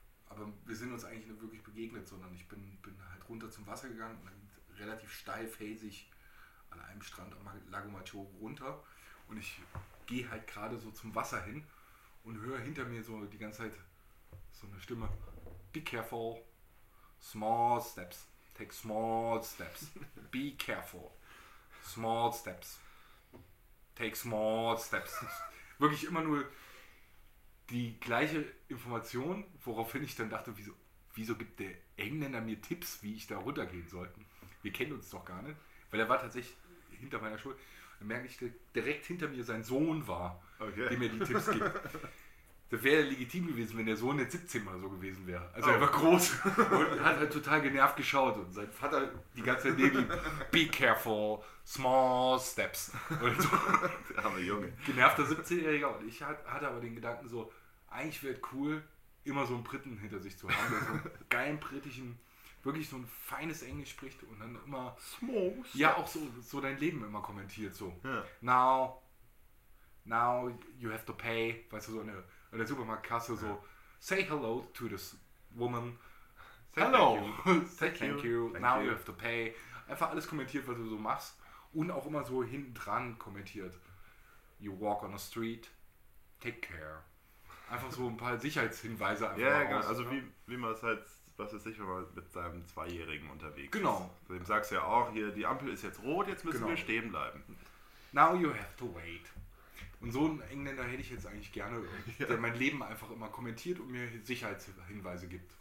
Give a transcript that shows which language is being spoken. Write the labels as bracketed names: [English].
[German] Aber wir sind uns eigentlich nicht wirklich begegnet, sondern ich bin halt runter zum Wasser gegangen und relativ steil, felsig an einem Strand am Lago Maggiore runter. Und ich gehe halt gerade so zum Wasser hin und höre hinter mir so die ganze Zeit so eine Stimme. [English] Be careful, small steps, take small steps, be careful, small steps, take small steps. [German] Wirklich immer nur... die gleiche Information, woraufhin ich dann dachte, wieso gibt der Engländer mir Tipps, wie ich da runtergehen sollte? Wir kennen uns doch gar nicht. Weil er war tatsächlich hinter meiner Schule. Dann merke ich, dass direkt hinter mir sein Sohn war, dem mir die Tipps gibt. Das wäre legitim gewesen, wenn der Sohn jetzt 17 mal so gewesen wäre. Also er war groß und hat halt total genervt geschaut. Und sein Vater die ganze Zeit neben ihm, [English] be careful, small steps. [German] Und so. Der arme Junge. Genervter 17-Jähriger. Und ich hatte aber den Gedanken so, eigentlich wäre es cool, immer so einen Briten hinter sich zu haben. Der so einen geilen britischen, wirklich so ein feines Englisch spricht und dann immer [English] small steps. [German] Ja, auch so dein Leben immer kommentiert. [English] So, yeah. Now you have to pay. [German] Weißt du, so eine... in der Supermarktkasse so, [English] say hello to this woman. Say hello. Thank you. You have to pay. [German] Einfach alles kommentiert, was du so machst. Und auch immer so hinten dran kommentiert. [English] You walk on the street, take care. [German] Einfach so ein paar Sicherheitshinweise. Ja, yeah, genau. Also wie man es halt, was ist sicher, wenn man mit seinem Zweijährigen unterwegs genau. ist. Genau. Dem sagst du ja auch, hier, die Ampel ist jetzt rot, jetzt müssen wir stehen bleiben. [English] Now you have to wait. [German] Und so einen Engländer hätte ich jetzt eigentlich gerne, der mein Leben einfach immer kommentiert und mir Sicherheitshinweise gibt.